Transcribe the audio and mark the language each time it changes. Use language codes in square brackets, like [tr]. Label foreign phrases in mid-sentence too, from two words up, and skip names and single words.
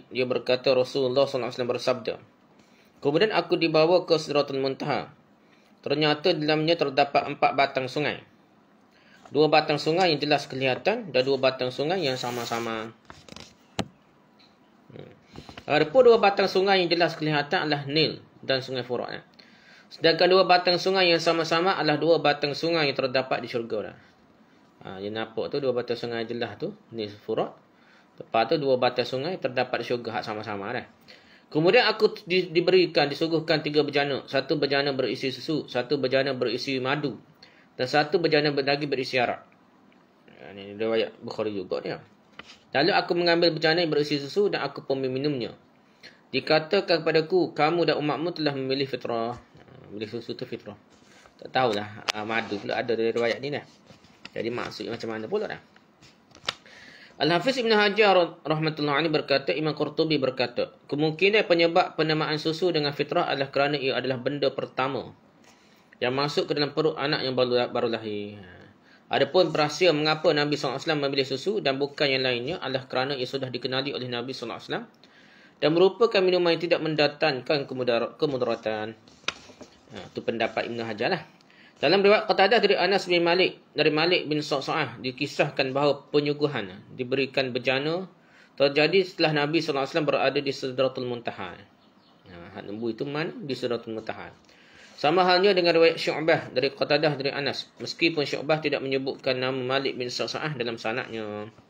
[ms] Dia berkata Rasulullah SAW bersabda, kemudian aku dibawa ke Sidratul Muntaha. Ternyata dalamnya terdapat 4 batang sungai. 2 batang sungai yang jelas kelihatan dan 2 batang sungai yang sama-sama. Adapun 2 batang sungai yang jelas kelihatan adalah Nil dan Sungai Furat. Sedangkan 2 batang sungai yang sama-sama adalah 2 batang sungai yang terdapat di syurga. Dia nampak tu 2 batang sungai jelas tu, Nil Furat. Lepas tu 2 batang sungai terdapat di syurga sama-sama dah. Kemudian aku disuguhkan 3 bejana. 1 bejana berisi susu, 1 bejana berisi madu, dan 1 bejana lagi berisi arak. Ini riwayat Bukhari juga dia. Lalu aku mengambil bejana yang berisi susu dan aku pun meminumnya. Dikatakan kepadaku, kamu dan umatmu telah memilih fitrah. Memilih susu tu fitrah. Tak tahulah madu pula ada dari riwayat ni dah. Jadi maksudnya macam mana pula dah. Al-Hafiz Ibn Hajar [ar] رحمة الله عليه [ms] berkata, Imam Qurtubi berkata, kemungkinan penyebab penamaan susu dengan fitrah adalah kerana ia adalah benda pertama yang masuk ke dalam perut anak yang baru lahir. Adapun rahsia mengapa Nabi SAW memilih susu dan bukan yang lainnya adalah kerana ia sudah dikenali oleh Nabi SAW dan merupakan minuman yang tidak mendatangkan kemudaratan. Itu pendapat Ibn Hajar lah. Dalam riwayat Qatadah dari Anas bin Malik, dari Malik bin Sa'sa'ah, dikisahkan bahawa penyuguhan diberikan bejana terjadi setelah Nabi SAW berada di Sidratul Muntaha. Lembu itu mana? Di Sidratul Muntaha. Sama halnya dengan riwayat Syu'bah dari Qatadah dari Anas, meskipun Syu'bah tidak menyebutkan nama Malik bin Sa'sa'ah dalam sanadnya.